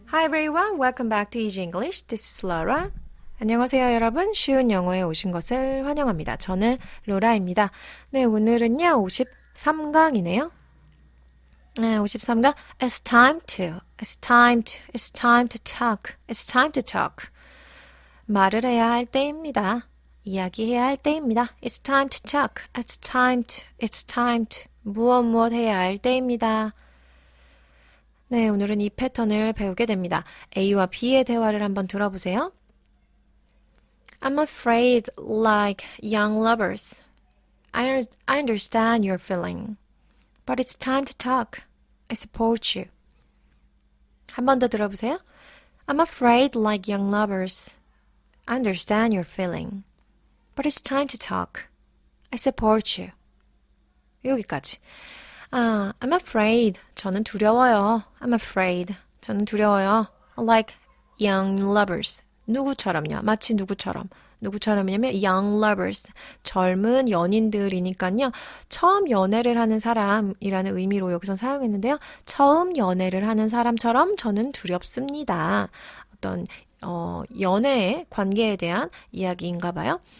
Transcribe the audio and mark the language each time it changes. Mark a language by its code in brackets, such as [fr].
[en] everyone, welcome back to Easy English. This is Laura. [ko] 안녕하세요, 여러분. 쉬운 영어에 오신 것을 환영합니다. 저는 로라입니다. 네, 오늘은요, 53강이네요. 네, 53강. [en] It's time to talk. It's time to talk. [ko] 말을 해야 할 때입니다. 이야기해야 할 때입니다. [en] It's time to talk. It's time to. [ko] 무엇 해야 할 때입니다. 네, 오늘은 이 패턴을 배우게 됩니다. A와 B의 대화를 한번 들어보세요. [en] I'm afraid like young lovers. I understand your feeling. But it's time to talk. I support you. [ko] 한 번 더 들어보세요. [en] I'm afraid like young lovers. I understand your feeling. But it's time to talk. I support you. [ko] 여기까지. [en] I'm afraid. [ko] 저는 두려워요. [en] I'm afraid. 저는 두려워요. Like young lovers. [ko] 누구처럼요? 마치 누구처럼. 누구처럼이냐면 young lovers. 젊은 연인들이니까요. 처음 연애를 하는 사람이라는 의미로 여기서 사용했는데요. 처음 연애를 하는 사람처럼 저는 두렵습니다. 어떤 연애의 관계에 대한 이야기인가 봐요.